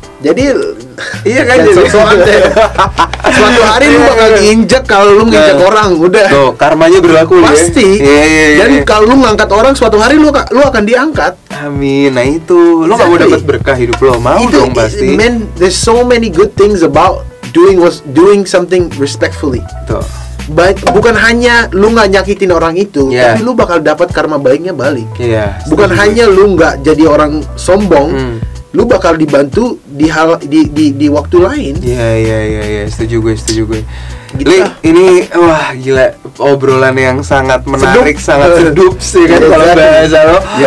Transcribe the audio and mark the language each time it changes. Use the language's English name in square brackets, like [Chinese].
[Indonesian] Jadi iya kan, jadi suatu hari lu bakal diinjak kalau lu nginjak orang, udah. Tuh, karmanya berlaku. Pasti. Iya. Dan kalau lu ngangkat orang, suatu hari lu akan diangkat. Amin. Nah itu, lu nggak mau dapat berkah hidup lo, mau dong pasti. [English] Man, there's so many good things about doing something respectfully. [Indonesian] Tuh. Bukan hanya lu nggak nyakitin orang itu, tapi lu bakal dapat karma baiknya balik. Bukan hanya lu nggak jadi orang sombong. Lu bakal dibantu di waktu lain. Iya, setuju gue. Gitu. Ini wah gila, obrolan yang sangat menarik, sangat sedup sih kan kalau bahasa lo.